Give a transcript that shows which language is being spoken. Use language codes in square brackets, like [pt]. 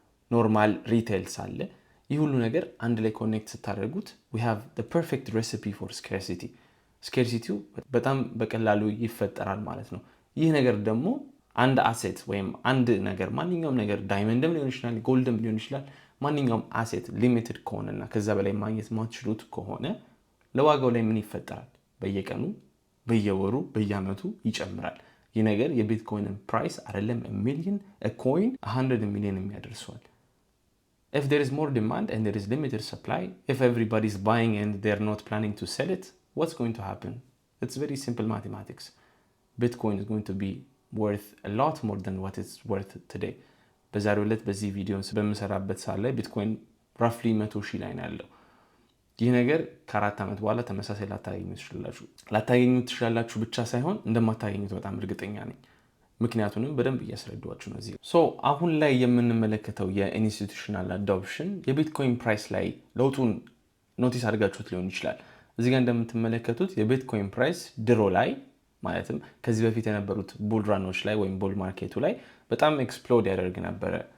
[am] ኖርማል ሪቴልስ አለ። ይህ ሁሉ ነገር አንድ ላይ ኮኔክት ስታደርጉት [en] we have the perfect recipe for scarcity። [am] ስኬርሲቲው በጣም በቀላሉ ይፈጠራል ማለት ነው። ይህ ነገር ደግሞ አንድ አሴት ወይም አንድ ነገር ማንኛውም ነገር ዳይመንድም ሊሆን ይችላል፣ ጎልድም ሊሆን ይችላል። ማንኛውም አሴት ሊሚትድ ከሆነና ከዛ በላይ ማግኘት ማትችሉት ከሆነ ለዋጋው ላይ ምን ይፈጠራል? በየቀኑ በየወሩ በየዓመቱ ይጨምራል። ይህ ነገር የቢትኮይንን ፕራይስ አይደለም ሚሊየን ኮይን 100 ሚሊዮን የሚያደርሰዋል። [en] If there is more demand and there is limited supply, if everybody is buying and they're not planning to sell it, what's going to happen? It's very simple mathematics. Bitcoin is going to be worth a lot more than what it's worth today. [am] በዛሬው ዕለት በዚህ ቪዲዮ በምሰራበት ሰዓት ላይ ቢትኮይን ራፍሊ 100,000 ላይ ነው ያለው። ይህ ነገር ከ4 ዓመት በኋላ ተመሳሳይ ላታገኙ ትችላላችሁ ብቻ ሳይሆን እንደማታገኙት በጣም እርግጠኛ ነኝ። ምክንያቱንም በደንብ እያስረዳችሁ ነው እዚህ። አሁን ላይ የምንመለከተው የኢንስቲቱሽናል አዶፕሽን የቢትኮይን ፕራይስ ላይ ለውጡን ኖቲስ አድርጋችሁት ሊሆን ይችላል። እዚህ ጋር እንደምትመለከቱት የቢትኮይን ፕራይስ ድሮ ላይ ማለትም ከዚህ በፊት የነበሩት ቡል ራኖች ላይ ወይም ቡል ማርኬቱ ላይ በጣም ኤክስፕሎድ ያደርግ ነበረ።